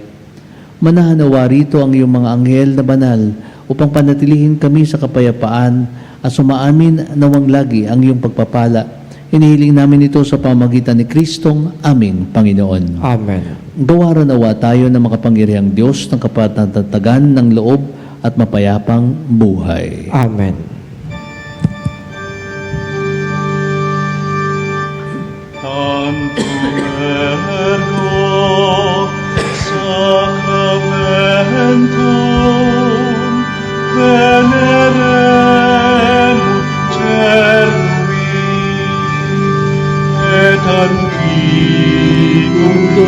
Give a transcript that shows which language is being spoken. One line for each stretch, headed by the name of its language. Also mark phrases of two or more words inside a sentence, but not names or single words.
Filipino: Manahanawa rito ang iyong mga anghel na banal upang panatilihin kami sa kapayapaan at sumaamin nawang lagi ang iyong pagpapala. Hinihiling namin ito sa pamagitan ni Kristong aming Panginoon. Amen. Gawaran nawa tayo ng makapangyarihang Diyos ng kapatatagan ng loob at mapayapang buhay. Amen.
Latin: Tantum ergo sacramentum veneremur cernui et antiquum